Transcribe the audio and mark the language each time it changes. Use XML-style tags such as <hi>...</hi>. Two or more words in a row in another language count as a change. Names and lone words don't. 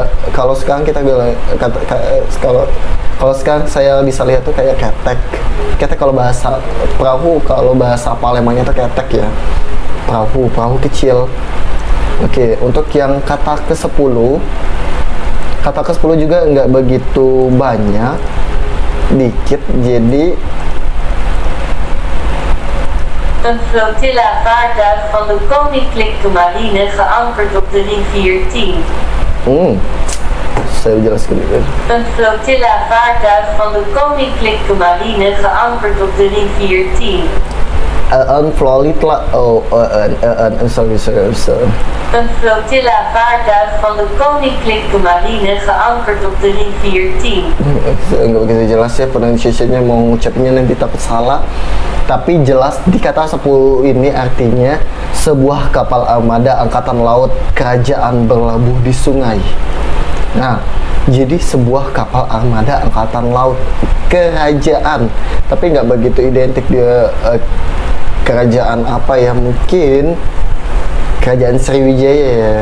<id>Kalau sekarang kita bilang kalau sekarang saya bisa lihat tuh kayak ketek kalau bahasa perahu, kalau bahasa Palembangnya itu ketek ya, perahu kecil. Oke, untuk yang kata ke-10 juga nggak begitu banyak, dikit. Jadi</id> <nl>een flotilla vaartuig van de Koninklijke Marine geankerd op de rivier Tien.</nl> <id>Saya jelaskan dulu.</id> <nl>Een flotilla vaartuig van de Koninklijke Marine geankerd op de rivier Tien.</nl> <id>Sorry.</id> <nl>Een flotilla vaartuig van de Koninklijke Marine geankerd op de rivier Tien.</nl> <id>Nggak begitu jelas ya pronunciation-nya, mau ngucapinnya nanti takut salah. Tapi jelas di kata 10 ini artinya sebuah kapal armada angkatan laut kerajaan berlabuh di sungai. Nah, jadi sebuah kapal armada angkatan laut kerajaan, tapi nggak begitu identik dia kerajaan apa ya, mungkin kerajaan Sriwijaya ya.</id>